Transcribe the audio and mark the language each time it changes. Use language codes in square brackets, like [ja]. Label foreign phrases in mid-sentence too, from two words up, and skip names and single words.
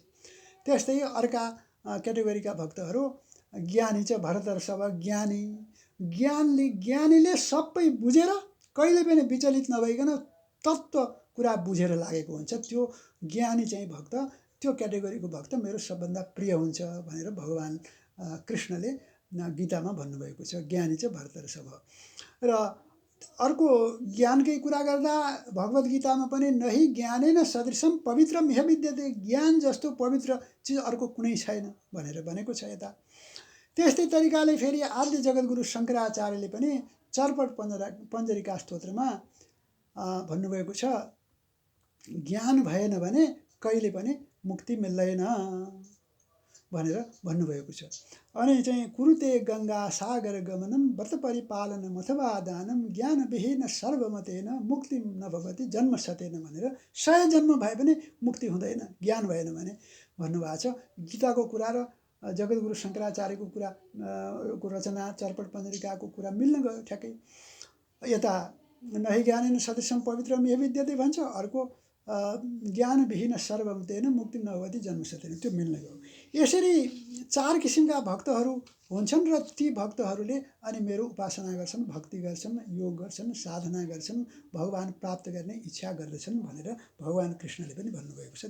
[ne] त्यस्तै अर्का क्याटेगोरीका भक्तहरू ज्ञानी चाहिँ भरतर्षभ ज्ञानी, ज्ञानीले सबै बुझेर कहिले पनि विचलित नभइकन तत्त्व कुरा बुझेर लागेको हुन्छ। त्यो ज्ञानी चाहिँ भक्त, त्यो क्याटेगोरीको भक्त मेरो सबभन्दा प्रिय हुन्छ भनेर भगवान् कृष्णले गीतामा भन्नुभएको छ। ज्ञानी चाहिँ भरतर्षभ। र अर्को ज्ञानकै कुरा गर्दा भगवत गीतामा पनि [sa] नहि ज्ञानेन सदृशम पवित्रम इह विद्यते, [ne] ज्ञान जस्तो पवित्र चिज अर्को कुनै छैन भनेर भनेको छ यता। त्यस्तै तरिकाले फेरि आद्य जगद्गुरु शङ्कराचार्यले पनि चर्पट पञ्जरिका स्तोत्रमा भन्नुभएको छ, ज्ञान भएन भने कहिले पनि मुक्ति मिल्दैन भनेर भन्नुभएको छ। अनि चाहिँ [sa] कुरुते गङ्गा सागर गमनम व्रत परिपालनम अथवा दानम ज्ञान विहीन सर्वमतेन मुक्ति नभवति जन्म सतेन [ne] भनेर 100 जन्म भए पनि मुक्ति हुँदैन ज्ञान भएन भने भन्नुभएको छ। गीताको कुरा र जगद्गुरु शङ्कराचार्यको कुरा को रचना चर्पट पञ्जरिकाको कुरा मिल्न गयो ठ्याक्कै। [sa] यता नहि ज्ञानेन सदृशम पवित्रम इह विद्यते [ne] भन्छ, अर्को [sa] ज्ञान विहीन सर्वमतेन मुक्ति नभवति जन्म सतेन, [ne] त्यो मिल्न गयो। यसरी 4 किसिमका भक्तहरू हुन्छन् र ती भक्तहरूले अनि मेरो उपासना गर्छन्, भक्ति गर्छन्, योग गर्छन्, साधना गर्छन्, भगवान प्राप्त गर्ने इच्छा गर्दछन् भनेर भगवान कृष्णले पनि भन्नुभएको छ।